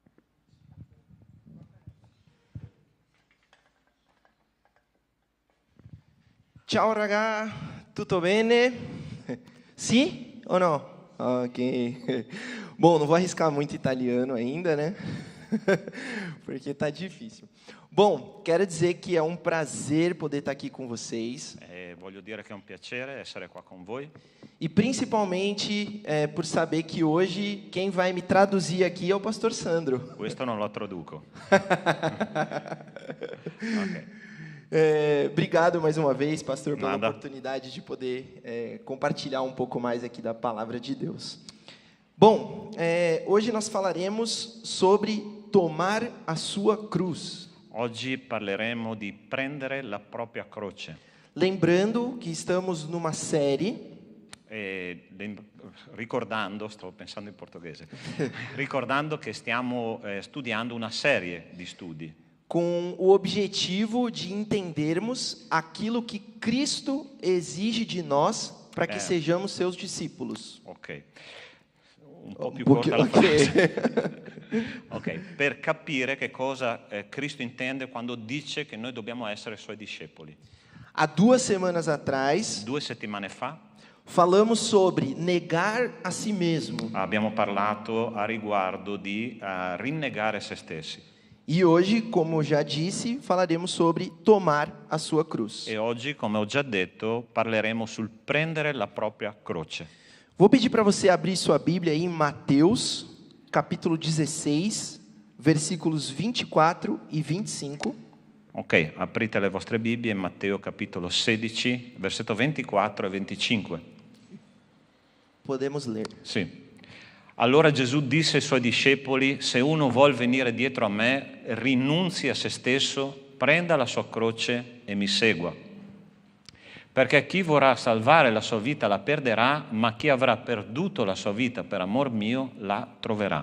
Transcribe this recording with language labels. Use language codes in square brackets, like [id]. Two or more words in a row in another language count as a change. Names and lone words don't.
[it] Ciao raga, tutto bene? [pt] Sì ou não? Ok. Bom, não vou arriscar muito italiano ainda, né? Porque tá difícil. Bom, quero dizer que é um prazer poder estar aqui com vocês. [it] Voglio dire che è un piacere essere qua con voi. [pt] E principalmente por saber que hoje quem vai me traduzir aqui é o pastor Sandro. [it] Questo non lo traduco. Ok. [pt] Obrigado mais uma vez, pastor, pela Nada. oportunidade de poder compartilhar um pouco mais aqui da palavra de Deus. Bom, hoje nós falaremos sobre tomar a sua cruz. [it] Oggi parleremo di prendere la propria croce. [pt] Lembrando que estamos numa série [it] Ricordando, sto pensando in portoghese, ricordando che stiamo studiando una serie di studi [pt] com o objetivo de entendermos aquilo que Cristo exige de nós para que sejamos seus discípulos. [it] Ok, un po' più pochi- corta la ok. frase. Ok, per capire che cosa Cristo intende quando dice che noi dobbiamo essere suoi discepoli. [pt] Há 2 semanas atrás, [it] 2 settimane fa [pt] falamos sobre negar a si mesmo. [it] abbiamo parlato a riguardo di rinnegare se stessi. [pt] E hoje, como já disse, falaremos sobre tomar a sua cruz. [it] E oggi, come ho già detto, parleremo sul prendere la propria croce. [pt] Vou pedir para você abrir sua Bíblia aí em Mateus, capítulo 16, versículos 24 e 25. [it] Ok, aprite le vostre Bibbie in Matteo capitolo 16, versetto 24 e 25. [pt] Podemos ler. [it] Sì. Allora Gesù disse ai suoi discepoli: se uno vuol venire dietro a me, rinunzi a se stesso, prenda la sua croce e mi segua. Perché chi vorrà salvare la sua vita la perderà, ma chi avrà perduto la sua vita per amor mio la troverà.